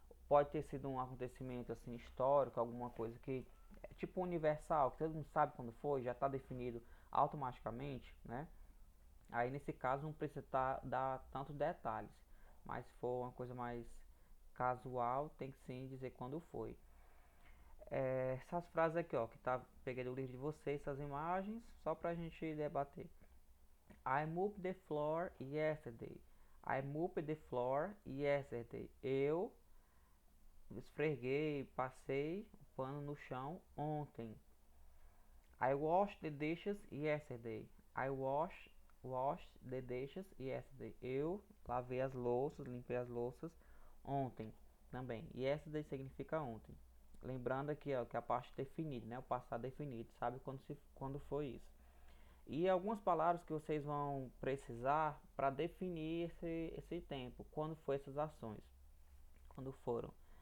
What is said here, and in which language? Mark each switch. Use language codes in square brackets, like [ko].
[pt] Pode ter sido um acontecimento assim histórico, alguma coisa que é tipo universal, que todo mundo sabe quando foi, já está definido automaticamente, né? Aí nesse caso não precisa dar tantos detalhes, mas se for uma coisa mais casual, tem que sim dizer quando foi. Essas frases aqui, ó, que tá, peguei do livro de vocês, essas imagens, só pra gente debater. [en] I mopped the floor yesterday. I mopped the floor yesterday. [pt] Eu esfreguei, passei o pano no chão ontem. [en] I washed the dishes yesterday. I washed the dishes yesterday. [pt] Eu lavei as louças, limpei as louças ontem também. Yesterday significa ontem. Lembrando aqui, ó, que a parte definida, né? O passado definido, sabe quando foi isso. E algumas palavras que vocês vão precisar para definir esse tempo, quando foi essas ações, quando foram.